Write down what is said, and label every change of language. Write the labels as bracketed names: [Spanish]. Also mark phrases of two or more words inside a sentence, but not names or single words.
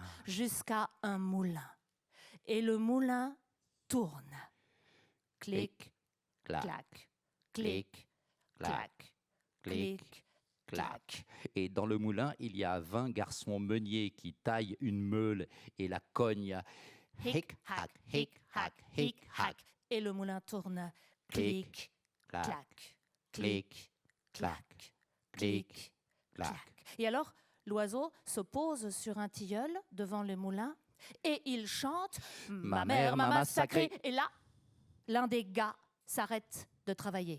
[French] jusqu'à un moulin. Et le moulin tourne. Clic, clac, clac, clic, clac, clic, clac. Et dans le moulin, il y a 20 garçons meuniers qui taillent une meule et la cognent. Hic, hac, hic, hac, hic, hac. Et le moulin tourne. Clic, clac, clac, clic, clac, clic, clac. Et alors, l'oiseau se pose sur un tilleul devant le moulin et il chante « Ma mère m'a massacré ». Et là, l'un des gars s'arrête de travailler.